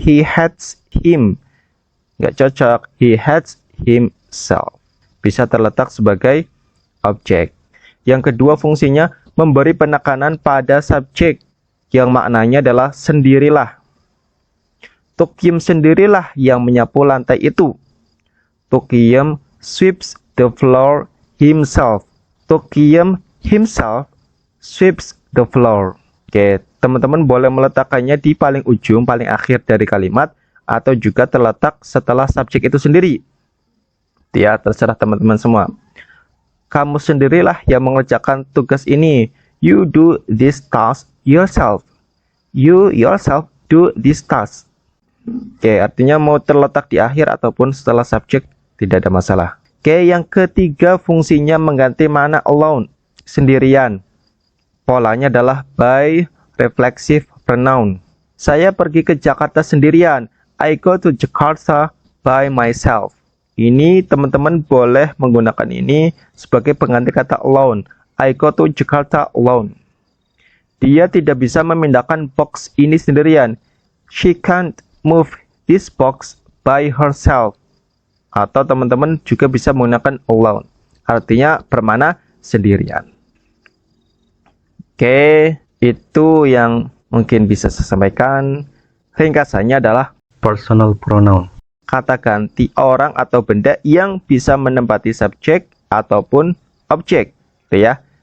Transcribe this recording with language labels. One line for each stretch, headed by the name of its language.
English: He hates him.
Indonesian: Nggak cocok.
English: He hates himself.
Indonesian: Bisa terletak sebagai objek. Yang kedua fungsinya memberi penekanan pada subjek. Yang maknanya adalah sendirilah. Tukyem sendirilah yang menyapu lantai itu.
English: Tukyem sweeps the floor himself. Tukyem himself sweeps the floor.
Indonesian: Oke, teman-teman boleh meletakkannya di paling ujung, paling akhir dari kalimat, atau juga terletak setelah subjek itu sendiri. Ya, terserah teman-teman semua. Kamu sendirilah yang mengerjakan tugas ini.
English: You do this task yourself. You yourself do this task.
Indonesian: Oke, artinya mau terletak di akhir ataupun setelah subjek tidak ada masalah. Oke, yang ketiga fungsinya mengganti makna alone, sendirian. Polanya adalah by reflexive pronoun. Saya pergi ke Jakarta sendirian.
English: I go to Jakarta by myself.
Indonesian: Ini teman-teman boleh menggunakan ini sebagai pengganti kata alone.
English: I go to Jakarta alone.
Indonesian: Dia tidak bisa memindahkan box ini sendirian.
English: She can't move this box by herself.
Indonesian: Atau teman-teman juga bisa menggunakan alone. Artinya bermana sendirian. Oke, itu yang mungkin bisa saya sampaikan. Ringkasannya adalah personal pronoun. Kata ganti orang atau benda yang bisa menempati subjek ataupun objek. Ya.